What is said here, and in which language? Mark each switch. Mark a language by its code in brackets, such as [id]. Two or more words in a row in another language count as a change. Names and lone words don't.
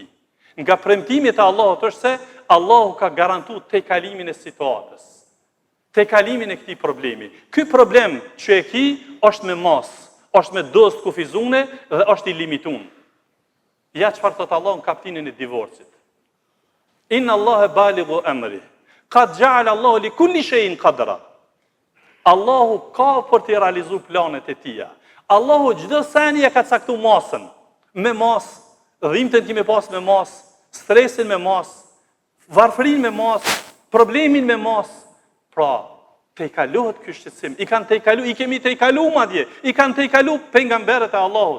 [sq] Nga premtimit e Allahut është se Allahu ka garantuar tejkalimin e situatës, tejkalimin e këtij problemi. Ky problem që e ki është me mas, është me dozë të kufizune dhe është i limituar. Ja çfarë thot Allahu në kapitullin e divorcit. [ar] إن الله بالغ أمره قد جعل الله لكل شيء قدرا. [sq] Allahu ka për të realizuar planet e tija. Allahu çdo seni e ka caktuar masën. Me mas, dhimbjen që me pas me mas, stresin me mas, varfërinë me mas, problemin me mas. Pra, tejkalohet ky shqetësim. I kemi tejkaluar madje, i kanë tejkaluar pejgamberët e Allahut.